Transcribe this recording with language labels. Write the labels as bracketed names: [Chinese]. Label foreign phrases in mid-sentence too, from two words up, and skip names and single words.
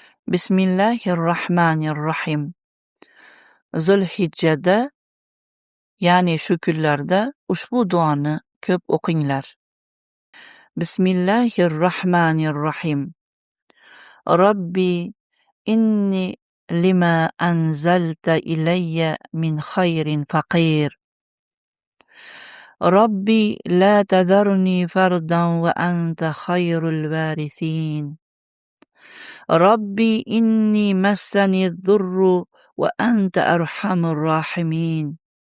[Uzbek] Bismillahirrahmanirrahim. Zulhijjada, ya'ni shu kunlarda ushbu duoni ko'p o'qinglar. [Arabic] Bismillahirrahmanirrahim. رب إني لما أنزلت إلي من خير فقير. رب لا تذرني فردا وأنت خير الوارثين. رب إني مسني الضر وأنت أرحم الراحمين.